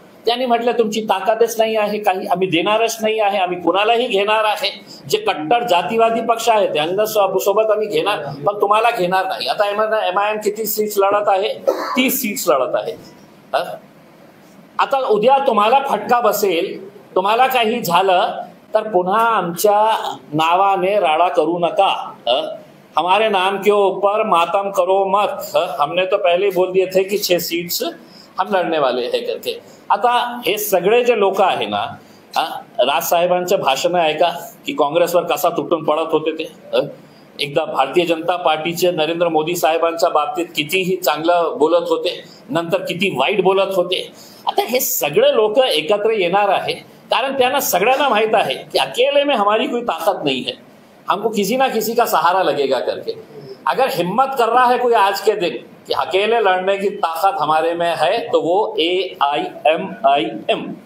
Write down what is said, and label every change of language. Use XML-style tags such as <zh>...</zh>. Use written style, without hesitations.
<mr>त्यांनी म्हटलं तुमची ताकदच नाही आहे, काही आम्ही देणारच नाही आहे, आम्ही कुणालाही घेणार आहे, जे कट्टर जातीवादी पक्ष आहे त्यांना सोबत आम्ही घेणार, पण तुम्हाला घेणार नाही. आता MIM किती सीट्स लढत आहे? 30 सीट्स लढत आहे. आता उद्या तुम्हाला फटका बसेल, तुम्हाला काही झालं तर पुन्हा आमच्या नावाने राडा करू नका.</mr> <hi>हमारे नाम के ऊपर मातम करो मत. हमने तो पहले बोल दिए थे कि 6 सीट्स हम लढणे वाले है करके.</hi> <mr>आता हे सगळे जे लोक आहे ना, राज साहेबांचं भाषण आहे का की काँग्रेसवर कसा तुटून पडत होते ते, एकदा भारतीय जनता पार्टीचे नरेंद्र मोदी साहेबांच्या बाबतीत कितीही चांगलं बोलत होते, नंतर किती वाईट बोलत होते. आता हे सगळे लोक एकत्र येणार आहे कारण त्यांना सगळ्यांना माहित आहे कि</mr> <hi>अकेले में हमारी कोई ताकत नहीं है, हमको किसी ना किसी का सहारा लगेगा करके. अगर हिम्मत कर रहा है कोई आज के दिन कि अकेले लड़ने की ताकत हमारे में है तो वो AIMIM.</hi>